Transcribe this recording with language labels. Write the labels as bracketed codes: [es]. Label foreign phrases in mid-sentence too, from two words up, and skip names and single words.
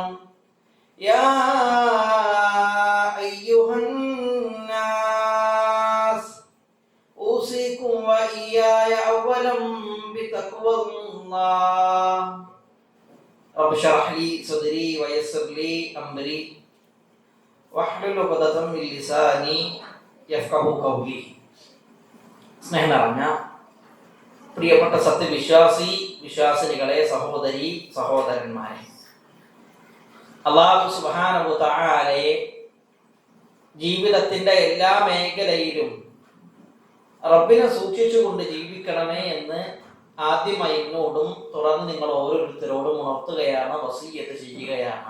[ar] يا أيها وإياي أولا بتقوى الله. رب اشرح لي صدري ويسر لي أمري واحلل عقدة من لساني يفقهوا قولي. [ml] സ്നേഹം നിറഞ്ഞ പ്രിയപ്പെട്ട വിശ്വാസിനികളെ, സഹോദരി സഹോദരന്മാരെ, [ar] الله سبحانه و تعالى [ml] ജീവിതത്തിന്റെ എല്ലാ മേഖലയിലും റബ്ബിനെ സൂക്ഷിച്ചുകൊണ്ട് ജീവിക്കണമേ എന്ന് ആദ്യമായി എന്നോടും തുടർന്ന് നിങ്ങൾ ഓരോരുത്തരോടും ഉണർത്തുകയാണ്, വസിയ്യത്ത് ചെയ്യുകയാണ്.